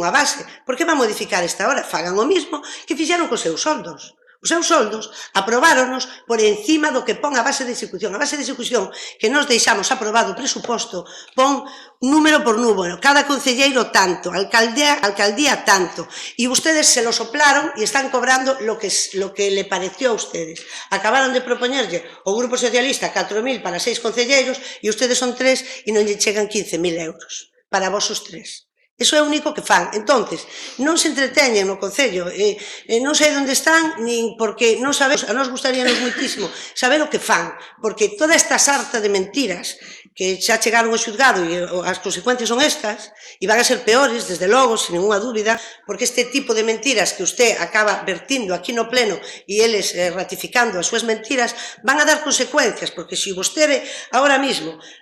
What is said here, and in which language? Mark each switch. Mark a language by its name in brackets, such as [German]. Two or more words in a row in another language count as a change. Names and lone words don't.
[Galician] Por que va a modificar esta hora? Fagan o mismo que fixeron cos seus soldos. Os seus soldos aprobáronos por encima do que pon a base de execución. A base de execución que nos deixamos aprobado o presuposto pon número por número, cada concelleiro tanto, alcaldía tanto, [Spanish] e ustedes se lo soplaron e están cobrando lo que le pareció a ustedes. [Galician] Acabaron de propoñerlle o Grupo Socialista 4.000 para 6 concelleiros e ustedes son 3 e non lle chegan 15.000 euros para vos os 3. Iso é o único que fan. Entonces, non se entreteñen no Concello, non sei onde están, nin porque non sabemos, a nos gustaríanos moitísimo saber o que fan, porque toda esta sarta de mentiras que xa chegaron ao xulgado e as consecuencias son estas, e van a ser peores, desde logo, [Spanish] sin ninguna [Galician] dúbida, porque este tipo de mentiras que usted acaba vertindo aquí no pleno e eles ratificando as súas mentiras, van a dar consecuencias, porque se vostede agora mismo